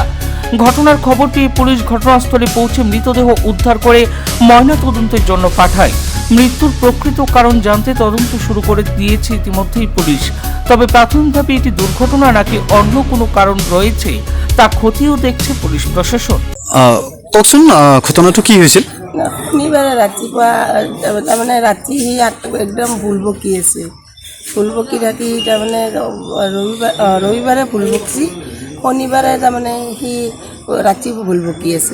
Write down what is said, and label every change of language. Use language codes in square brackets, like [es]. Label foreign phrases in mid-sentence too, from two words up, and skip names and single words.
[bn] ঘটনার খবর পেয়ে পুলিশ ঘটনাস্থলে পৌঁছে মৃতদেহ উদ্ধার করে ময়নাতদন্তের জন্য পাঠায়। মৃত্যুর প্রকৃত কারণ জানতে তদন্ত শুরু করে দিয়েছে ইতিমধ্যেই পুলিশ। তবে প্রাথমিকভাবে এটি দুর্ঘটনা নাকি অন্য কোনো কারণ রয়েছে তা খতিয়েও দেখছে পুলিশ প্ৰশাসন। [as] কওকচোন ঘটনাটো কি হৈছিল? শনিবাৰে ৰাতিপুৱা তাৰমানে ৰাতি সি একদম ভুল বকি আছে। ভুল বকি থাকি তাৰমানে ৰবিবাৰে ভুল বকিছি, শনিবাৰে তাৰমানে সি ৰাতি ভুল বকি আছে।